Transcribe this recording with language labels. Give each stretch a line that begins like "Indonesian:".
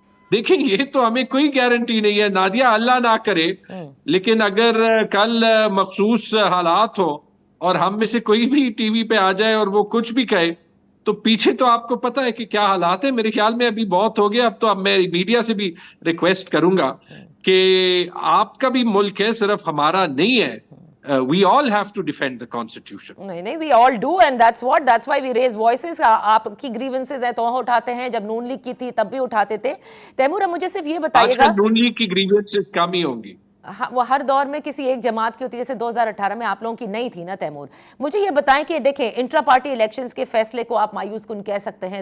Urdu: دیکھیں, یہ تو ہمیں کوئی گارنٹی نہیں ہے نادیہ, اللہ نہ کرے, لیکن اگر کل مخصوص حالات ہو اور ہم میں سے کوئی بھی ٹی وی پہ آ جائے اور وہ کچھ بھی کہے تو پیچھے تو آپ کو پتا ہے کہ کیا حالات ہیں. میرے خیال میں ابھی بہت ہو گیا. اب میں میڈیا سے بھی ریکویسٹ کروں گا کہ آپ کا بھی ملک ہے, صرف ہمارا نہیں ہے.
English: We all have to defend the constitution.
Urdu: نہیں,
English: we all do, and that's why we raise voices.
Urdu: آپ کی grievances ہیں تو اٹھاتے ہیں, جب نون لیگ کی تھی تب بھی اٹھاتے تھے. تیمور مجھے صرف یہ بتائیے آج گا, کل نون لیگ کی grievances کم ہی ہوں گی. وہ ہر دور میں کسی ایک جماعت کی ہوتی ہے, جیسے 2018 میں آپ لوگوں کی نہیں تھی نا تیمور. مجھے یہ بتائیں کہ دیکھیں انٹرا پارٹی الیکشنز کے فیصلے کو آپ مایوس کن کہہ سکتے ہیں.